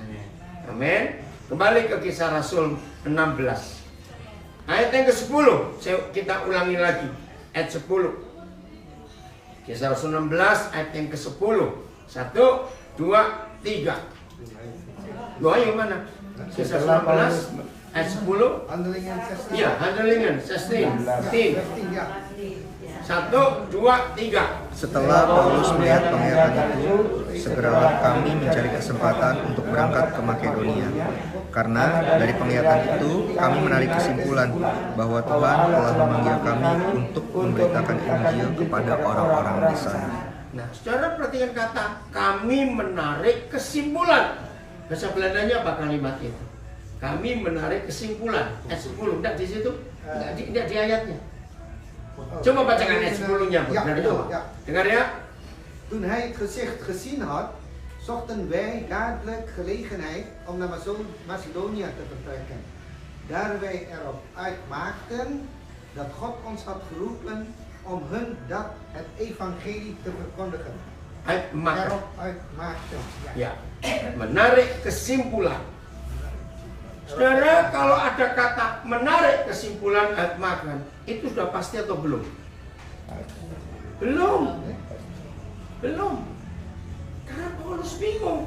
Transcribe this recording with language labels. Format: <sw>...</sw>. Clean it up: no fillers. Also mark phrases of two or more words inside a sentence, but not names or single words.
<id>Amin. Kembali ke Kisah Rasul 16. Ayat yang ke-10, kita ulangi lagi. Ayat 10. Kisah Rasul 16, ayat yang ke-10. 1, 2, 3. Loh, ayo mana? Kisah Rasul 16, ayat 10.</id> <en>Handling and testing.</en> <id>Iya,</id> <en>handling and testing.</en> <id>1, 2, 3. Setelah Paulus melihat penglihatan itu, segeralah kami mencari kesempatan untuk berangkat ke Makedonia. Karena dari penglihatan itu, kami menarik kesimpulan bahwa Tuhan telah memanggil kami untuk memberitakan Injil kepada orang-orang di sana. Nah, saudara perhatikan kata kami menarik kesimpulan. Bahasa Belandanya apa kalimat itu? Kami menarik kesimpulan. Ayat 10, enggak di situ? Enggak di ayatnya. Coba bacakan ayat 10-nya dari awal. Dengar ya.</id> <nl>Toen hij het gezicht gezien had, zochten wij dadelijk gelegenheid om naar Macedonië te vertrekken. Daar wij erop uitmaakten dat God ons had geroepen om hun dat het evangelie te verkondigen. Erop uitmaakten.</nl> <id>Ya, menarik kesimpulan. Saudara, kalau ada kata menarik kesimpulan makan, itu sudah pasti atau belum? Belum. Karena Paulus bingung.</id>